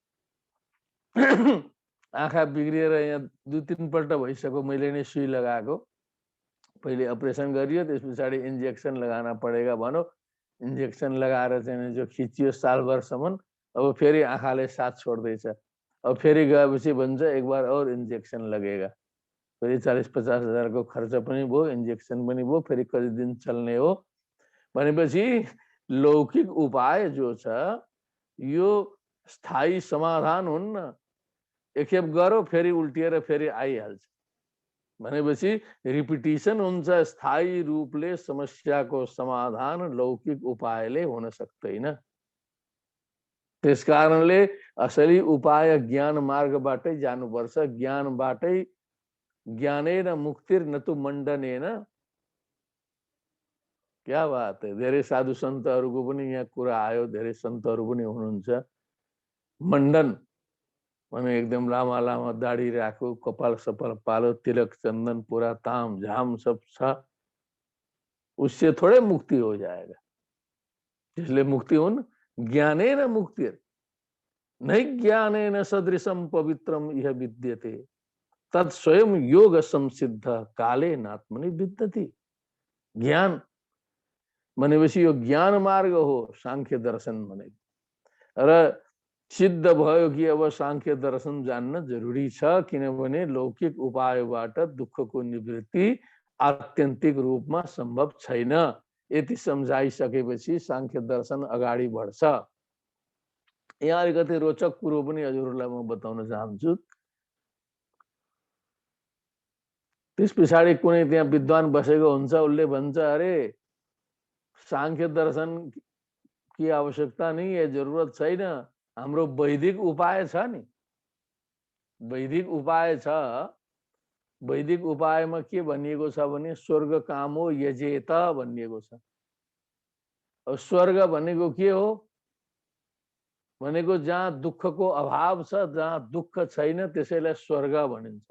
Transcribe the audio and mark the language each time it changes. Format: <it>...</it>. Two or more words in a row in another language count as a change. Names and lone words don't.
<ne>आँखा बिग्रिएर यहाँ 2-3 पल्ट भइसक्यो मैले नै सुई लगाएको पहिले अपरेसन गरियो त्यस पछाडी</ne> <hi>इन्जेक्सन लगाना पडेगा</hi> <ne>भनो इन्जेक्सन लगाएर चाहिँ जो खिचियो सालभरसम्म अब फेरि आँखाले साथ छोड्दैछ। अब फेरि गएपछि भन्छ</ne> <hi>एक बार और इन्जेक्सन लगेगा।</hi> <ne>फेरि 40-50 हजारको खर्च पनि भयो, इन्जेक्सन पनि भयो, फेरि कति दिन चल्ने हो भनेपछि लौकिक उपाय जो छ यो स्थायी समाधान हुन्न। एकखेप गरो फेरि उल्टिएर फेरि आइहाल्छ भनेपछि रिपिटिसन हुन्छ। स्थायी रूपले समस्याको समाधान लौकिक उपायले हुन सक्दैन। त्यसकारणले असली उपाय ज्ञान मार्गबाटै जानुपर्छ।</ne> <sa>ज्ञानबाटै ज्ञानेन मुक्तिर् न तु मण्डनेन।</sa> <hi>क्या बात है।</hi> <ne>धेरै साधु सन्तहरूको पनि यहाँ कुरा आयो। धेरै सन्तहरू पनि हुनुहुन्छ मण्डन भने एकदम लामा लामा दाढी राखो, कपाल सपाल पालो, तिलक चंदन पूरा ताम झाम सब छ,</ne> <hi>उससे थोड़े मुक्ति हो जाएगा। इसलिए मुक्ति उन</hi> <sa>ज्ञानेन मुक्तिर् नहीं ज्ञानेन सदृशम पवित्रम यह विद्यते तत् स्वयं योग संसिद्ध काले नात्मनि विद्यति।</sa> <ne>ज्ञान भनेपछि यो ज्ञान मार्ग हो सांख्य दर्शन भने। र सिद्ध भयो कि अब सांख्य दर्शन जान्न जरुरी छ, किनभने लौकिक उपायबाट दुःखको निवृत्ति आत्यन्तिक रूपमा सम्भव छैन। यति सम्झाइसकेपछि सांख्य दर्शन अगाडि बढ्छ। यहाँ अलिकति रोचक कुरो पनि हजुरहरूलाई म बताउन चाहन्छु। त्यस पछाडि कुनै त्यहाँ विद्वान बसेको हुन्छ, उसले भन्छ</ne> <hi>अरे सांख्य दर्शन की आवश्यकता नहीं है,</hi> <ne>जरुरत छैन, हाम्रो वैदिक उपाय छ नि। वैदिक उपाय छ। वैदिक उपायमा के भनिएको छ भने</ne> <sa>स्वर्ग कामो यजेत</sa> <ne>भनिएको छ। अब स्वर्ग भनेको के हो भनेको जहाँ दुःखको अभाव छ, जहाँ दुःख छैन त्यसैलाई स्वर्ग भनिन्छ।</ne>